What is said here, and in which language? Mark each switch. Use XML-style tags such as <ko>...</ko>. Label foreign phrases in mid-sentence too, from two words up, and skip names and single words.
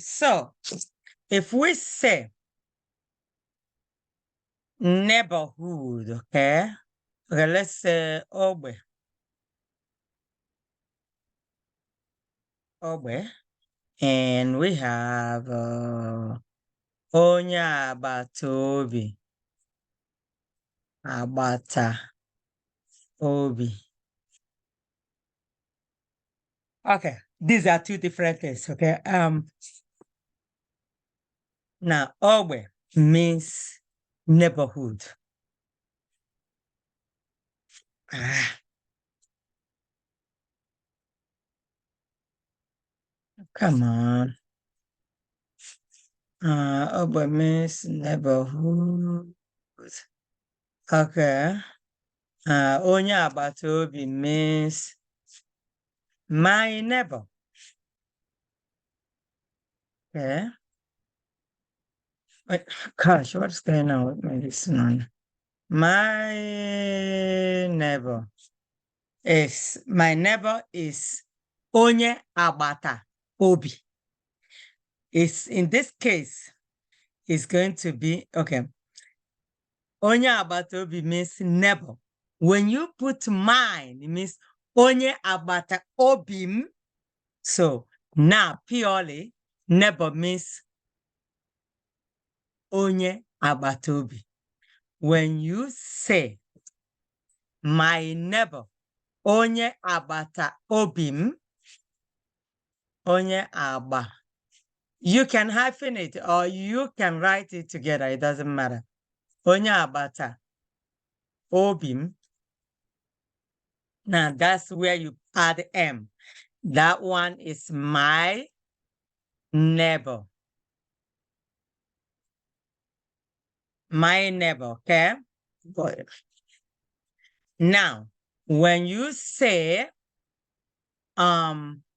<en>So if we say neighborhood, okay? Okay, let's say Ogbe. Ogbe. And we have</en> <ig>onye agbata obi. Agbata obi.</ig> <en>Okay, these are two different things, okay? Now, Ogbe means neighborhood. Come on. Ogbe means neighborhood. Okay.</en> <ig>Onye agbata obi</ig> <en>means my neighbor. Okay. Wait, gosh, what's going on with me this morning? My neighbor is</en> <ig>onye agbata obi.</ig> <en>In this case, it's going to be, okay.</en> <ig>Onye agbata obi</ig> <en>means neighbor. When you put mine, it means</en> <ig>onye agbata obim.</ig> <en>So now purely neighbor means</en> <ig>onye agbata obi.</ig> <en>When you say my neighbor,</en> <ig>onye agbata obim, onye aba,</ig> <en>you can hyphen it or you can write it together. It doesn't matter.</en> <ig>Onye agbata obim.</ig> <en>Now that's where you add M. That one is my neighbor. My neighbor, okay? Good. Now, when you say ebim</en>